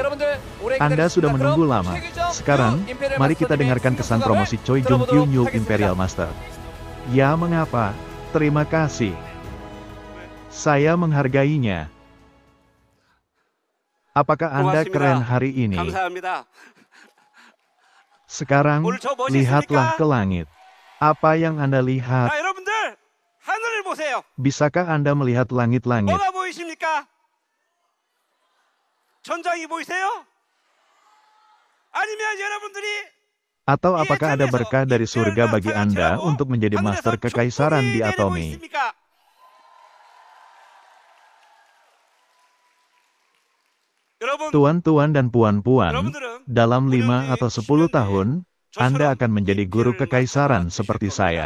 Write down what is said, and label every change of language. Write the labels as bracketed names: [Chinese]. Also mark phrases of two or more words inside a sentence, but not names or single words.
[Indonesian] Anda sudah menunggu lama. Sekarang, mari kita dengarkan kesan promosi Choi Jung-kyu [English] New Imperial Master. [Indonesian] Ya, mengapa? Terima kasih. Saya menghargainya. Apakah Anda [Korean] 고맙습니다. [Indonesian] keren hari ini? [Korean] 감사합니다. [Indonesian] Sekarang, [Korean] 오늘 저 멋있습니까? [Indonesian] lihatlah ke langit. Apa yang Anda lihat? [Korean] 자, 여러분들 하늘을 보세요. [Indonesian] Bisakah Anda melihat langit-langit? [Korean] 뭐가 보이십니까? 전장이 보이세요? 아니면 여러분들이 [Indonesian] Atau apakah ada berkah dari surga bagi Anda untuk menjadi master kekaisaran di Atomy? Tuan-tuan dan puan-puan, dalam 5 atau 10 tahun, Anda akan menjadi guru kekaisaran seperti saya.